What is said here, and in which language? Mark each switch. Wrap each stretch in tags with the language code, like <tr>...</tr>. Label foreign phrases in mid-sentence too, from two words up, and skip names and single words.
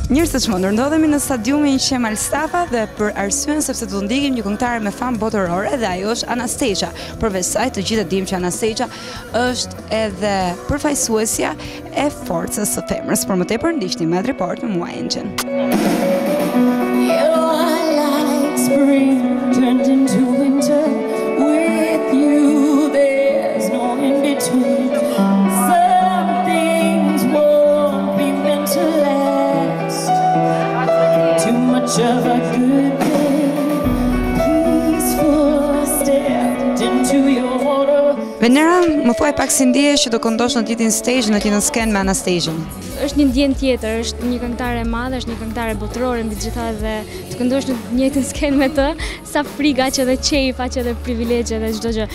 <sq>Mirë të çmendur, ndodhemi në stadiumin Qemal Stafa dhe për arsyen sepse do ndiqim një këngëtare me famë botërore dhe ajo është Anastacia. Përveç saj, të gjithë dimë që Anastacia është edhe përfaqësuesja e forcës së femrës. Por më tepër ndiqni Mad Report me mua Engine.</sq> <en>Turned into winter with you, there's no in between. Some things won't be meant to last. Too much of a good thing, peaceful stepped into your water.</en> <sq>Venera, më thuaj pak si ndihesh që do këndosh në ditën stage, në ditën sken me Anastacia. Është një ndjenjë tjetër, është një këngëtare e madhe, është një këngëtare botërore mbi të gjitha dhe të këndosh në një njëjtën skenë me të, sa frikë, aq edhe qejf, aq edhe privilegje dhe çdo gjë.</sq>